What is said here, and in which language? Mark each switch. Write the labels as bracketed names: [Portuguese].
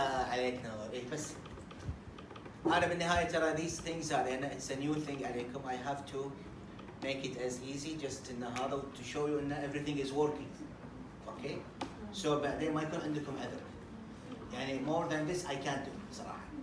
[Arabic] عليك نور ايه بس انا بالنهايه ترى [English] these things هذه it's a new thing [Arabic] عليكم. [English] I have to make it as easy just [Arabic] إن هذا [English] to show you إن everything is working. Okay. [Arabic] So بعدين ما يكون عندكم عذر. [English] يعني more than this I can't do صراحة.